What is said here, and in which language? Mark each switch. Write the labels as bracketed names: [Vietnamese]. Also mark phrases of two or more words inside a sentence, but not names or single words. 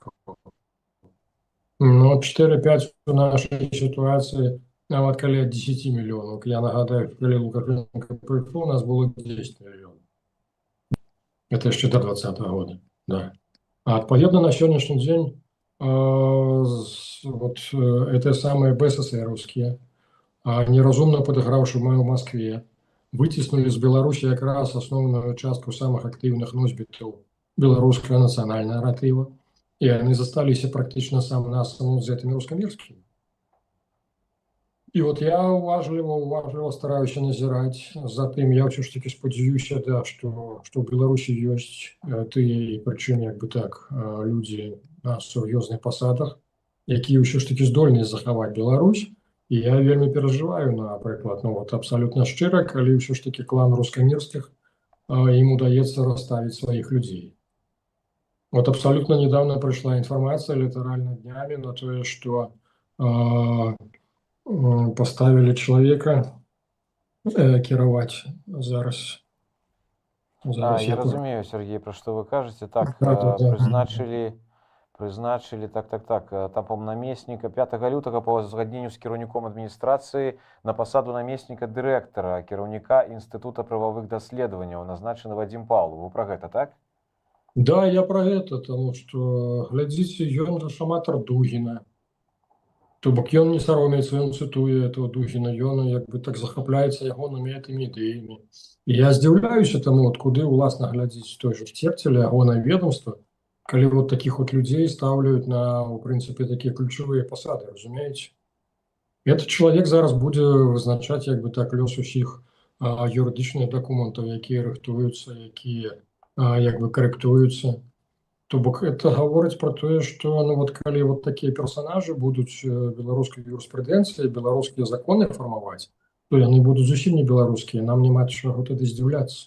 [Belarusian] Но 4-5 у нашай сітуацыі нават каля 10 мільёнаў. Я нагадаю, калі Лукашенко прыйшоў, у нас было 10 мільёнаў. Это яшчэ до 2020 года, да. А адпаведна на сённяшні дзень [Russian] вот это самые БССРовские, неразумно подыгравши в Москве, [Belarusian] вытеснули з Беларусі якраз асноўную частку самых актыўных носьбітаў беларускага нацыянальнага наратыва, і яны засталіся практычна сам на самому з гэтымі рускамірскімі. І от я уважліва стараюся назіраць за тым, я ўсё ж такі спадзяюся, да, што ў Беларусі ёсць тыя, прычым як бы так, людзі на сур'ёзных пасадах, якія ўсё ж такі здольныя захаваць Беларусь. І я вельмі перажываю, напрыклад, ну вот абсалютна шчыра, калі ўсё ж такі клан рускамірскіх ім удаецца расставіць сваіх людзей. [Russian] Вот абсолютно недавно пришла информация, литерально днями, на то, что поставили человека [Belarusian] кіраваць зараз. Я разумею, Сергей, про что вы кажете. Так, Да. прызначылі так, там, по-моему, намесніка 5 лютага па узгадненню з кіраўніком адміністрацыі на пасаду намесніка дырэктара, кіраўніка Інстытута прававых даследаванняў, назначаны Вадзім Павлов. Вы про гэта, так? Да, я про гэта, тому што, глядзіце, ён жа аматар Дугіна. То бок ён не саромеецца, ён цытуе этого Дугіна, ён як бы так захапляецца ягонымі гэтымі ідэямі. І я здзіўляюся таму, от куды уласна глядзіць той же Церцеля, ягонае ведомства, калі [Russian] вот таких вот людей ставляют на, в принципе, такие ключевые [Belarusian] посады, разумеете? Этот человек зараз будзе вызначаць як бы так лёс усіх юрыдычных дакументаў, якія рыхтуюцца, якія як бы карэктуюцца. То бок это гаворыць про тое, што ну вот калі вот такія персонажы будуць беларускай юрыспрудэнцыі, беларускія законы фармаваць, то яны будуць зусім не беларускія, нам няма чаго тады здзіўляцца.